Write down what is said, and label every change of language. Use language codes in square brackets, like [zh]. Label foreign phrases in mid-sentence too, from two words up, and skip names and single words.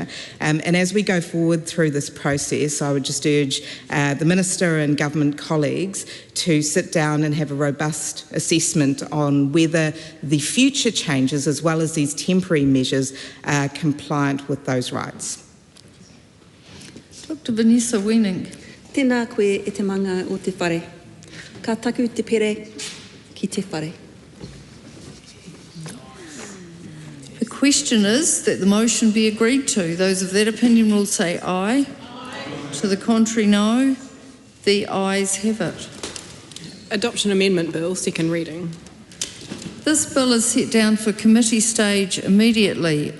[en] And as we go forward through this process, I would just urge the Minister and government colleagues to sit down and have a robust assessment on whether the future changes, as well as these temporary measures, are compliant with those rights. Dr. Vanessa Wening. [mi] Tēnā koe e te manga o te whare. Ka taku te pere ki te whare. [en] The question is that the motion be agreed to. Those of that opinion will say aye. To the contrary, no. The ayes have it. Adoption Amendment Bill, second reading. This bill is set down for committee stage immediately.